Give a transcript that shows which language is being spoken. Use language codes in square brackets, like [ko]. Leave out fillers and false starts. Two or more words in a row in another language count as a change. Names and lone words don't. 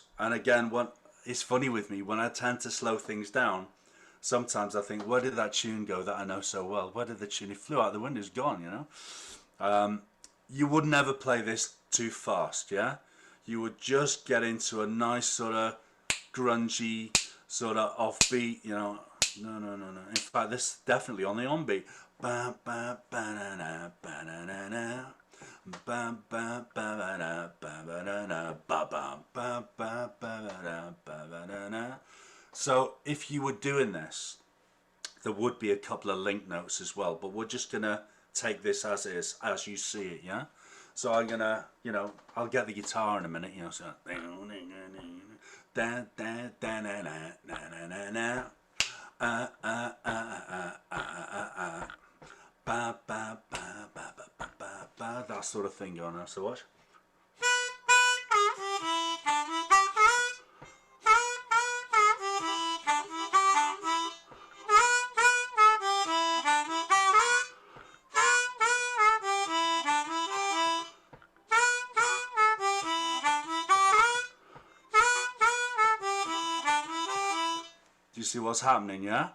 [en] And again, it's funny with me, when I tend to slow things down, sometimes I think, where did that tune go that I know so well? Where did the tune? It flew out the window, it's gone, you know? You would never play this too fast, yeah? You would just get into a nice sort of grungy, sort of offbeat, you know? No. In fact, this is definitely on the onbeat. Ba ba ba na na ba na na na. Ba ba ba na ba ba na na ba ba ba ba ba na ba ba na na. So if you were doing this, there would be a couple of link notes as well, but we're just gonna take this as is, as you see it, yeah? So I'm gonna, you know, I'll get the guitar in a minute, you know, so da da da na na na na na. Ba ba ba ba ba ba ba, that sort of thing going on. So watch. Do you see what's happening, yeah?